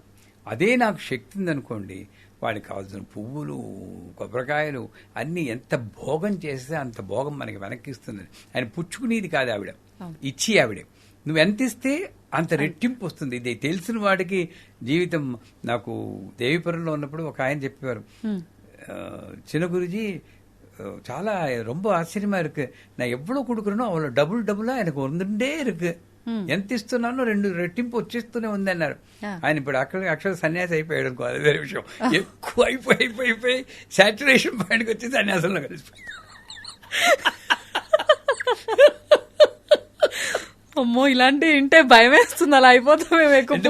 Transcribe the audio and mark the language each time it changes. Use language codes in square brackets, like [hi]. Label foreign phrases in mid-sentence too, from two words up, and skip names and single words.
[te] అదే నాకు శక్తి ఉందనుకోండి, వాడికి కావాల్సిన పువ్వులు, కొబ్బరికాయలు అన్నీ ఎంత భోగం చేస్తే అంత భోగం మనకి వెనక్కిస్తుంది. ఆయన పుచ్చుకునేది కాదు, ఆవిడ ఇచ్చి, ఆవిడే నువ్వు ఎంత ఇస్తే అంత రెట్టింపు వస్తుంది. ఇది తెలిసిన వాడికి జీవితం. నాకు దేవీపురంలో ఉన్నప్పుడు ఒక ఆయన చెప్పేవారు, చిన్న గురుజీ చాలా [ta] ரொம்ப ஆச்சரியமா இருக்கு, நான் எவ்வளவு கொடுக்குறேனோ அவ்வளவு [te] డబుల్ ఆయనకు ఉండే ఇருக்கு, ఎంత ఇస్తున్నానో 2 రెట్టింపు వచ్చేస్తూనే ఉంది అన్నారు. ఆయన ఇప్పుడు అక్షర సన్యాసి అయిపోయాడు అనుకో, అది వేరే విషయం. ఎక్కువ అయిపోయి [en] saturation point [te] వచ్చి సన్యాసంలో కలిసిపోయి. అమ్మో, ఇలాంటి ఇంటే భయం వేస్తుంది, అలా అయిపోతాం మేము ఎక్కువ.